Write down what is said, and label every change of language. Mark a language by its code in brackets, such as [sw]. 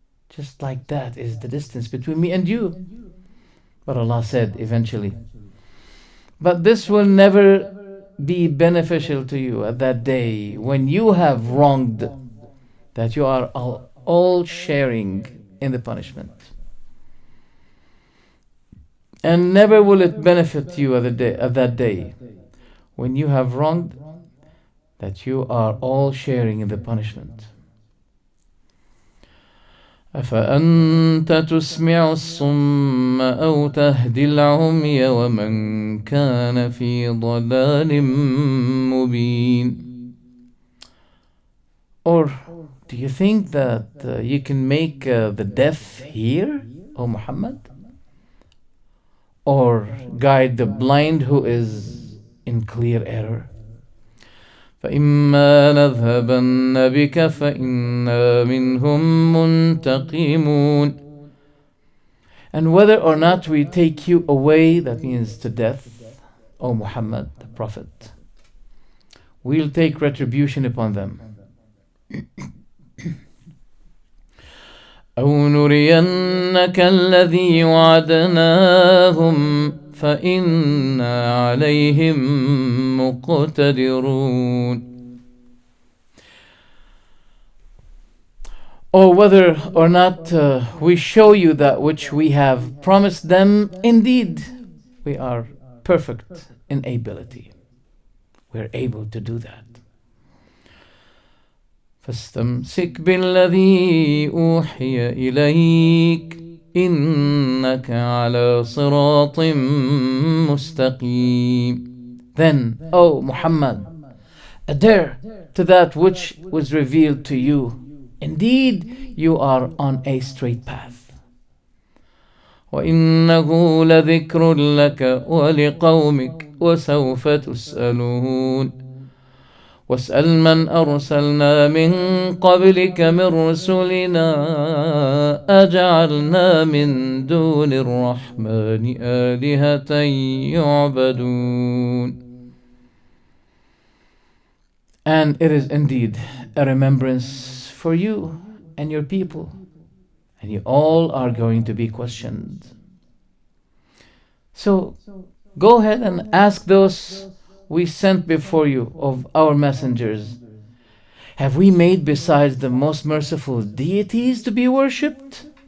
[en] Just like that is the distance between me and you. But Allah said eventually, but this will never be beneficial to you at that day when you have wronged, that you are all sharing in the punishment. And never will it benefit you at that day when you have wronged, that you are all sharing in the punishment. [ar] أفأنت تسمع الصم أو تهدي العمي ومن كان في ضلال مبين. [en] Or do you think that you can make the deaf hear, O Muhammad? Or guide the blind who is in clear error? [ar] فإما نذهبن بك فإنا منهم منتقمون. [en] And whether or not we take you away, that means to death, O Muhammad, the Prophet, we'll take retribution upon them. [ar] أو نرينك الذي وعدناهم فإنا عليهم مقتدرون. [en] Or whether or not we show you that which we have promised them, indeed we are perfect in ability. We're able to do that. [ar] فاستمسك بالذي أوحي إليك إنك على صراط مستقيم. [en] Then, O Muhammad, adhere to that which was revealed to you. Indeed, you are on a straight path. [ar] وإنه لذكر لك ولقومك وسوف تسألون. واسأل من أرسلنا من قبلك من رسلنا أجعلنا من دون الرحمن آلهة يعبدون. [en] And it is indeed a remembrance for you and your people, and you all are going to be questioned. So go ahead and ask those we sent before you of our messengers, have we made besides the most merciful deities to be worshipped?